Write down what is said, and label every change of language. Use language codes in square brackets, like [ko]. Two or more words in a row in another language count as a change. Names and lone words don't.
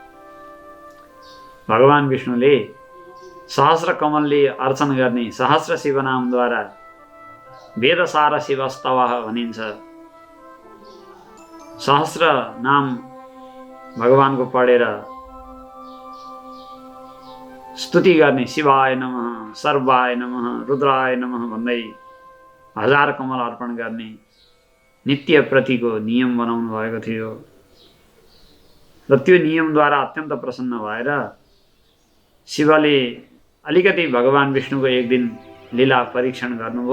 [ne] भगवान् विष्णुले सहस्र कमलले अर्चन गर्ने सहस्र शिवनामद्वारा वेदसार शिवस्तवः भनिन्छ। सहस्र नाम भगवानको पढेर स्तुति गर्ने [sa] शिवाय नमः, सर्वाय नमः, रुद्राय नमः [ne] भन्दै 1000 कमल अर्पण गर्ने नित्य प्रतिको नियम बनाउनु भएको थियो। र त्यो नियमद्वारा अत्यन्त प्रसन्न भएर शिवले अलिकति भगवान् विष्णुको एक दिन लीला परीक्षण गर्नुभयो।